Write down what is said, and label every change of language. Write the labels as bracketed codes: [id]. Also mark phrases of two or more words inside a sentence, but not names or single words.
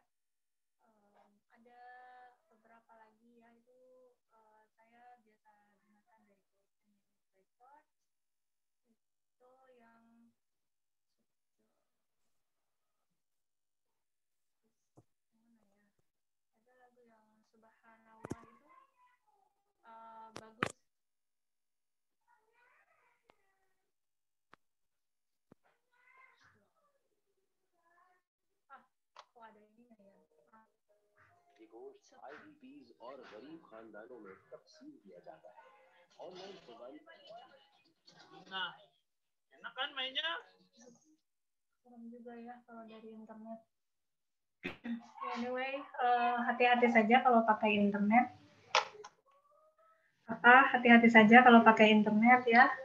[id] Ada beberapa lagi ya, itu saya biasa gunakan dari record itu yang mana ya, ada lagu yang Subhanallah itu bagus. Kok ada ini ya? [ur] IDPs और गरीब खानदानों में तकसीम किया जाता है। [en] online provide. [id] Nah, enak kan mainnya? Serem juga ya kalau dari internet. Anyway, hati-hati saja kalau pakai internet. Hati-hati saja kalau pakai internet ya.